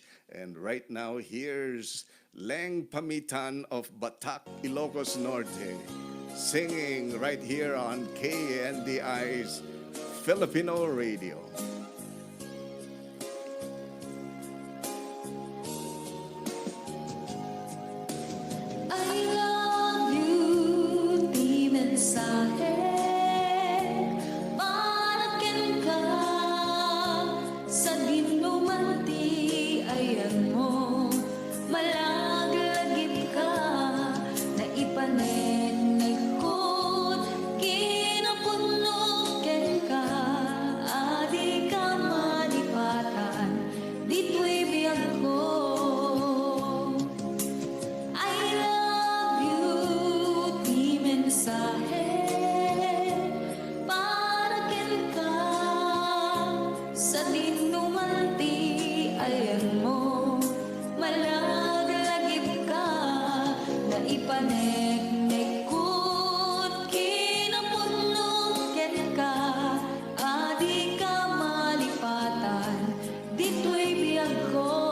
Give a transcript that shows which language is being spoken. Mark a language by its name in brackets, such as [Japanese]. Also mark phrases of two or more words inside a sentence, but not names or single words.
[English] And right now, here's Leng Pamitan of Batak, Ilocos Norte, singing right here on KNDI's Filipino Radio. I love you, [Iloko] di mensahe, parakin ka, sa dinumanti, ayan mo, malaglagip ka, na ipanenekot, kinapunukin ka, adi ka malipatan, dito'y biyag ko. [English] I love you, [Iloko] di mensahe, parakin ka, sa dinumanti, ayan mo, malaglagip ka, na ipaneknekot, kinapunukin ka, adi ka malipatan, dito'y biyag ko.